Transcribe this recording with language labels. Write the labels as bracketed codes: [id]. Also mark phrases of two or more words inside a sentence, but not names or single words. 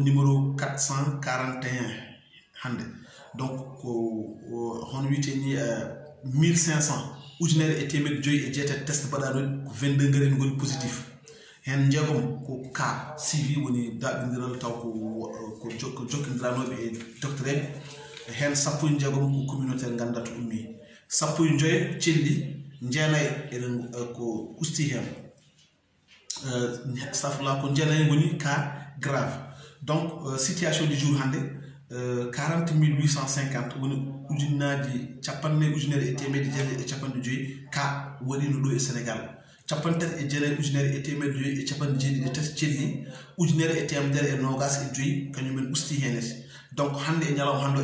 [ff] numéro 441 hande, donc ko hono witeni 1500 ujunere e temedde joyi e jeetati test baɗanoɗi ko 22 ngari ngoni positif hen jeegom ko [fr] cas suivi [ff] woni daɓidiral taw ko jokkodiranoɓe e docteur eɓe hen 16 ko communautaire gandata ummi 15 celli jeenayi enen ko usti hen safla ko jeenayi woni [fr] cas grave [ff] donc [fr] situation du jour [ff] hande 40 850 woni ujunnaji capanne ujunere e temedde jeere e capanɗe joyi ka waɗino ɗo e Sénégal capantati e jeere ujunere e temedde joyi e capanɗe jeeɗiɗi e tati celli ujunere e temedere e nogas e joyi kañumen usti henete donc hande e ñalawma hande